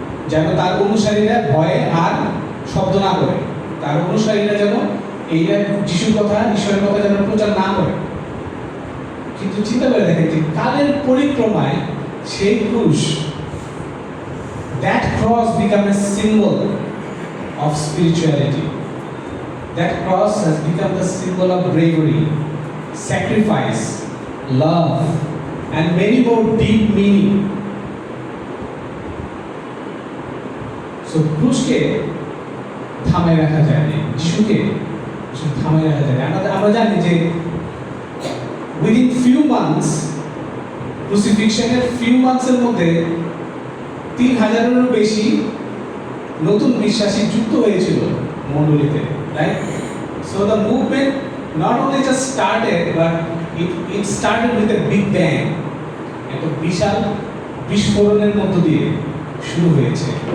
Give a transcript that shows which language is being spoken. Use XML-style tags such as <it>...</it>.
<bn>যেন তার অনুসারীরা ভয়ে আর শব্দ না করে, তার অনুসারীরা যেন এইটা যিশুর কথা, ঈশ্বরের কথা যেন প্রচার না করে। কিন্তু চিন্তা করে দেখেন যে কালের পরিক্রমায় সেই ক্রুশ,</bn> <en>that cross became a symbol of spirituality. That cross has become the symbol of bravery, sacrifice, love, and many more deep meaning.</en> <bn>So ক্রুশকে থামায় রাখা যায় না, যিশুকে থামায় রাখা যায় না। আমরা জানি যে</bn> <en>within few months,</en> <bn>ক্রুসিফিক্সনের few months এর মধ্যে 3000-এরও বেশি নতুন বিশ্বাসী যুক্ত হয়েছিল মণ্ডলীতে, right?</bn> <en>So the movement not only just started, but it started with a big bang.</en> <bn>একটা বিশাল বিস্ফোরণের মধ্য দিয়ে শুরু হয়েছে।</bn>